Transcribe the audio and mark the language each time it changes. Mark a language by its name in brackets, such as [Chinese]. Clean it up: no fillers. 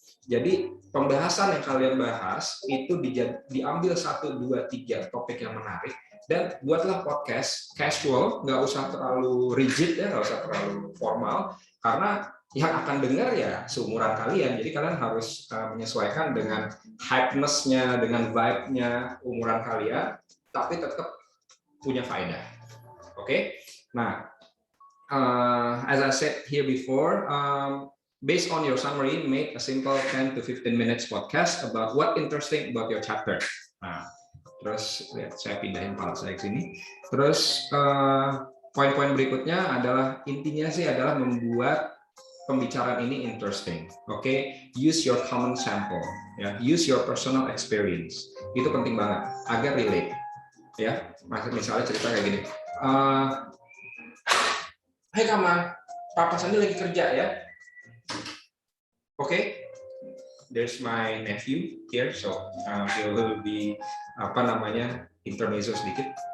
[Indonesian] Jadi pembahasan yang kalian bahas itu diambil 1, 2, 3 topik yang menarik dan buatlah podcast casual, nggak usah terlalu rigid ya, nggak usah terlalu formal, karena yang akan dengar ya seumuran kalian, jadi kalian harus menyesuaikan dengan hypeness-nya, dengan vibe-nya umuran kalian, tapi tetap punya faedah. Oke? [English] Nah, as I said here before, based on your summary, make a simple 10 to 15 minutes podcast about what interesting about your chapter. [Indonesian] Nah, terus lihat, saya pindahin pala saya ke sini. Terus poin-poin berikutnya adalah intinya sih adalah membuat pembicaraan ini interesting. [English] Oke, use your common sample, ya, use your personal experience. [Indonesian] Itu penting banget agar relate. Ya, misalnya cerita kayak gini. Hai Kama, Papa Sandi lagi kerja ya. [English] Oke, there's my nephew here, so he will be intermezzo sedikit.